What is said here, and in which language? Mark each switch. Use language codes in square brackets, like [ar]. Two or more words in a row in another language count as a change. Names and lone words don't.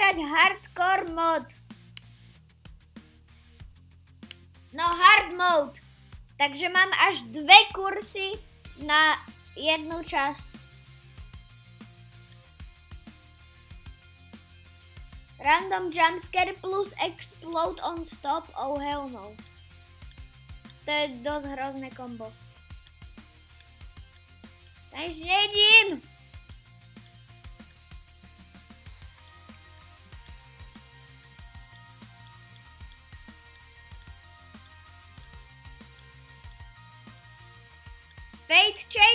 [en] hardcore mod. No hard mode. [sk] Takže mám až 2 kursy na jednu časť. [en] Random jumpscare plus explode on stop. Oh hell no. [sk] To je dosť hrozné kombo. Takže nejdím. [en] Fate chain?